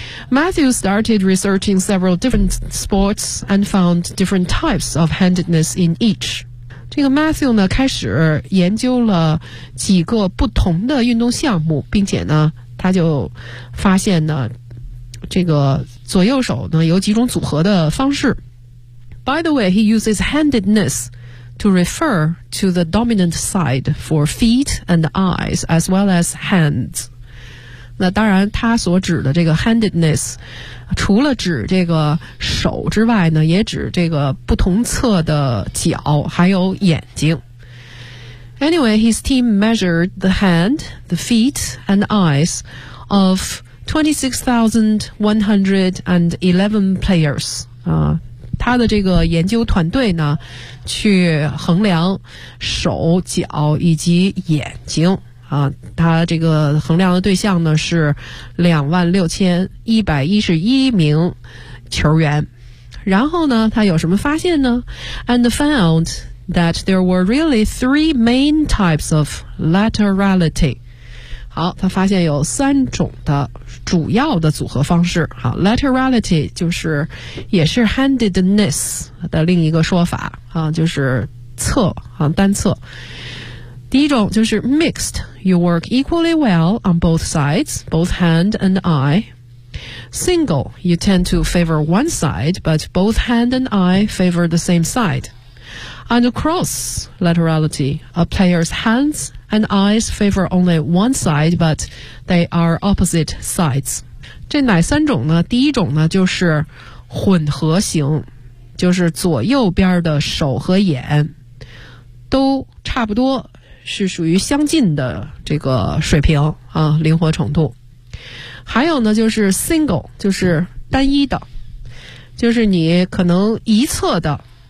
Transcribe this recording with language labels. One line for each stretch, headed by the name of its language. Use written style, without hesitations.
English: Matthew started researching several different sports and found different types of handedness in each.
Chinese: 这个 Matthew 呢开始研究了几个不同的运动项目，并且呢他就发现呢这个左右手呢有几种组合的方式。
English: By the way, he uses handedness to refer to the dominant side for feet and eyes as well as hands.
Chinese: 那当然他所指的这个 handedness 除了指这个手之外呢，也指这个不同侧的脚还有眼睛。
English: Anyway, his team measured the hand, the feet and eyes of 26,111 players、
Chinese: 他的这个研究团队呢去衡量手脚以及眼睛啊，他这个衡量的对象呢是26,111名球员。然后呢他有什么发现呢？
English: And found that there were really three main types of laterality。
Chinese: 好，他发现有三种的主要的组合方式。好， laterality 就是也是 handedness 的另一个说法啊，就是侧啊，单侧。第一种就是
English: mixed, you work equally well on both sides, both hand and eye. Single, you tend to favor one side, but both hand and eye favor the same side. And cross laterality, a player's hands and eyes favor only one side, but they are opposite sides.
Chinese: 这哪三种呢？第一种呢就是混合型，就是左右边的手和眼都差不多，是属于相近的这个水平啊，灵活程度。还有呢就是 single, 就是单一的，就是你可能一侧的